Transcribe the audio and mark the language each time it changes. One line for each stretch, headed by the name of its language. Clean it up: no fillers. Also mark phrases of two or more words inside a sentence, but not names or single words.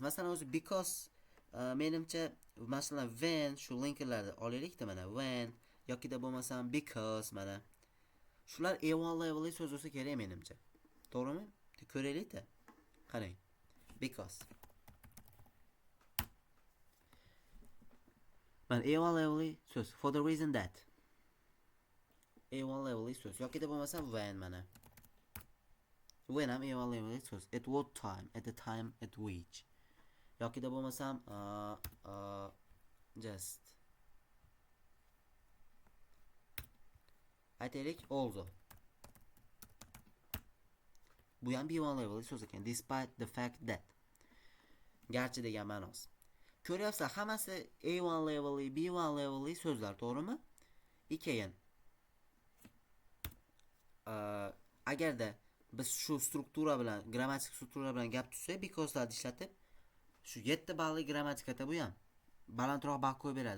Uzbek: Masalan, o'zi because menimcha masalan when shu linkerlarni olaylik-da, mana when yokida bo'lmasam because mana. Shular A1 levelli so'z bo'lsa kerak menimcha. To'g'rimi? Ko'raylik-da. Qarang. Because. Mana A1 levelli so'z.
English: For the reason that.
Uzbek: A1 levelli so'z. Yokida bo'lmasam when mana. When ham A1 levelli so'z.
English: At what time? At the time at which.
Uzbek: Yokida bo'lmasam just. Aytaylik also. Bu ham B1 levelli so'z ekan.
English: Despite the fact that.
Uzbek: Garchi degan ma'nosi. Ko'ryapsizlar, hammasi A1 levelli, B1 levelli so'zlar, to'g'rimi? Keyin agarda biz shu struktura bilan, grammatik struktura bilan gap tuzsak, because'larni ishlatib, shu 7 balli grammatikada bu ham balandroq ball qo'yib beradi.